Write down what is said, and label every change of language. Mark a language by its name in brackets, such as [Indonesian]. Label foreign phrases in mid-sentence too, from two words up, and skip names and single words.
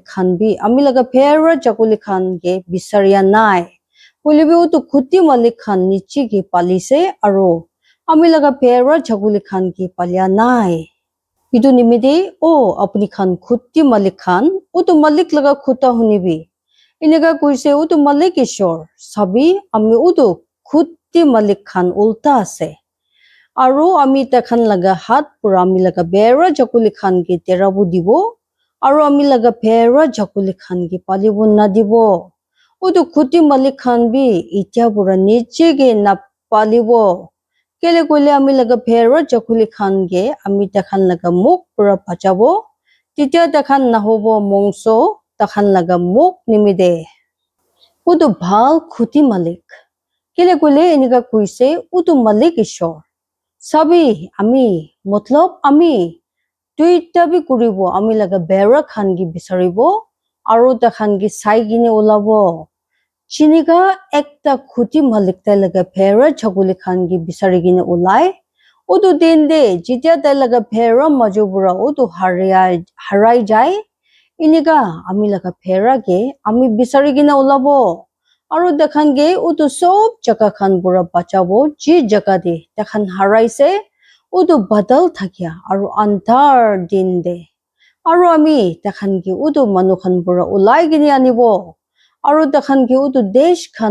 [Naga Pidgin] khan bi ami laga bera chakuli khan ge bisaria nai hoilebi utu khuti malik khan nichi gi palise aru ami laga bera chakuli khan gi palya nai itu nimide o apuni khan khuti malik khan utu malik laga khuta hunibi inega kuise utu malik ishor sabi ami utu khuti malik khan ulta ase aru ami takhan laga hat pura ami laga bera chakuli khan gi terabu dibo aru ami laga bera chakuli khan gi palibu na dibo utu khuti malik khan bi itya pura niche ge na palibo kele koile ami laga bera chakuli khan ge ami takhan laga muk pura bachabo titya takhan nahobo mongso takhan laga muk nimide utu bhal khuti malik kele koile eneka kuise utu malik ishor sabi ami matlab ami tuita bi kuribo ami laga bera khan gi bisaribo aru takhan gi sai gine ulabo chiniga ekta khuti malik ta laga bera chakuli khan gi bisari gine ulai utu din de jitya ta laga bera majubura utu harai jai iniga ami laga bera ge ami bisari gine ulabo aru dakhan ge utu sob jaka khan pura bachabo ji jaka de takhan haraise utu badal thakya aru andhar din de aru ami takhan gi utu manu khan pura ulai gine anibo aru takhan gi utu desh khan